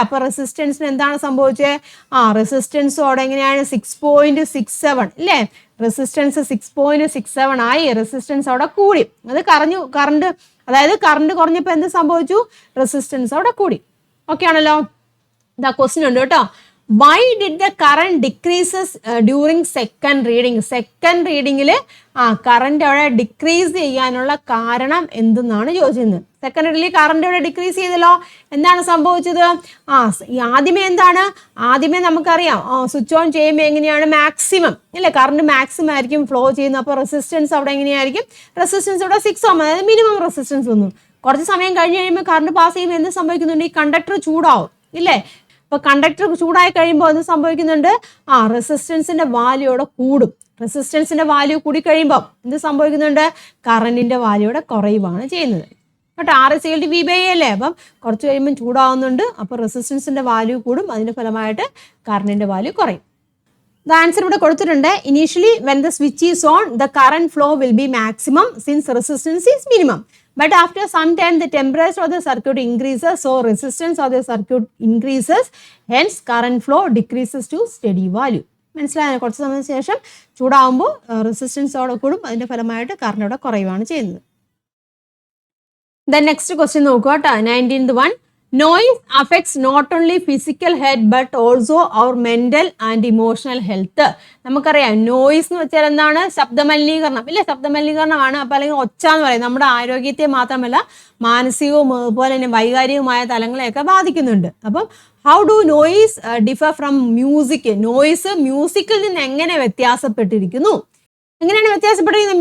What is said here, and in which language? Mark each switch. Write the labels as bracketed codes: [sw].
[ml] അപ്പൊ റെസിസ്റ്റൻസിന് എന്താണ് സംഭവിച്ചത്, റെസിസ്റ്റൻസോടെ എങ്ങനെയാണ് 6.67 ഇല്ലേ, റെസിസ്റ്റൻസ് 6.67 ആയി, റെസിസ്റ്റൻസ് അവിടെ കൂടി. അത് കറണ്ട് അതായത് കറണ്ട് കുറഞ്ഞപ്പോൾ എന്ത് സംഭവിച്ചു, റെസിസ്റ്റൻസ് അവിടെ കൂടി. ഓക്കെ ആണല്ലോ. ഇതാ ക്വസ്റ്റ്യൻ ഉണ്ട് കേട്ടോ. [en] Why did the current decreases during second reading? [ml] Second റീഡിങ്ങിൽ current അവിടെ ഡിക്രീസ് ചെയ്യാനുള്ള കാരണം എന്തെന്നാണ് ചോദിച്ചത്. സെക്കൻഡ് റീഡിങ്ങിൽ കറണ്ട് അവിടെ ഡിക്രീസ് ചെയ്തല്ലോ, എന്താണ് സംഭവിച്ചത്, ആദ്യമേ എന്താണ്, ആദ്യമേ നമുക്കറിയാം സ്വിച്ച് ഓൺ ചെയ്യുമ്പോൾ എങ്ങനെയാണ് മാക്സിമം അല്ലേ, കറണ്ട് മാക്സിമം ആയിരിക്കും ഫ്ലോ ചെയ്യുന്നത്. അപ്പോൾ റെസിസ്റ്റൻസ് അവിടെ എങ്ങനെയായിരിക്കും, റെസിസ്റ്റൻസ് ഇവിടെ 6 ഓം, അതായത് മിനിമം റെസിസ്റ്റൻസ് വന്നു. കുറച്ച് സമയം കഴിഞ്ഞ് കഴിയുമ്പോൾ കറണ്ട് പാസ് ചെയ്യുമ്പോൾ എന്ത് സംഭവിക്കുന്നുണ്ട്, ഈ കണ്ടക്ടർ ചൂടാവും ഇല്ലേ. അപ്പൊ കണ്ടക്ടർ ചൂടായി കഴിയുമ്പോൾ എന്ത് സംഭവിക്കുന്നുണ്ട്, റെസിസ്റ്റൻസിന്റെ വാല്യൂ അവിടെ കൂടും. റെസിസ്റ്റൻസിന്റെ വാല്യൂ കൂടി കഴിയുമ്പോൾ എന്ത് സംഭവിക്കുന്നുണ്ട്, കറണ്ടിന്റെ വാല്യൂ അവിടെ കുറയുവാണ് ചെയ്യുന്നത് കേട്ടോ. [en] R is equal to V by [ml] അല്ലേ. അപ്പം കുറച്ച് കഴിയുമ്പോൾ ചൂടാവുന്നുണ്ട്, അപ്പോൾ റെസിസ്റ്റൻസിന്റെ വാല്യൂ കൂടും, അതിന്റെ ഫലമായിട്ട് കറണ്ടിന്റെ വാല്യൂ കുറയും. [en] the answer [ml] ഇവിടെ കൊടുത്തിട്ടുണ്ട്. [en] Initially when the switch is on the current flow will be maximum since resistance is minimum. But after some time the temperature of the circuit increases, so resistance of the circuit increases, hence current flow decreases to steady value. [ml] മനസ്സിലായോ, കുറച്ച് സമയത്തിന് ശേഷം ചൂടാകുമ്പോൾ resistance അവിടെ കൂടും, അതിന്റെ ഫലമായിട്ട് current അവിടെ കുറയുകയാണ് ചെയ്യുന്നത്. [en] Then next question [ml] നോക്കുക കേട്ടോ. [en] 19th one. Noise affects not only physical health but also our mental and emotional health. [ml] നമുക്കറിയാം നോയിസ് എന്ന് വെച്ചാൽ എന്താണ്, ശബ്ദമലിനീകരണം ഇല്ലേ, ശബ്ദമലിനീകരണമാണ്. അപ്പോൾ അല്ലെങ്കിൽ ഒച്ച എന്ന് പറയും നമ്മുടെ ആരോഗ്യത്തെ മാത്രമല്ല മാനസികവും അതുപോലെ തന്നെ വൈകാരികവുമായ തലങ്ങളെയൊക്കെ ബാധിക്കുന്നുണ്ട്. അപ്പം [en] how do noise differ from music, [ml] noise മ്യൂസിക്കിൽ നിന്ന് എങ്ങനെ വ്യത്യാസപ്പെട്ടിരിക്കുന്നു, എങ്ങനെയാണ് വ്യത്യാസപ്പെട്ടിരിക്കുന്നത്.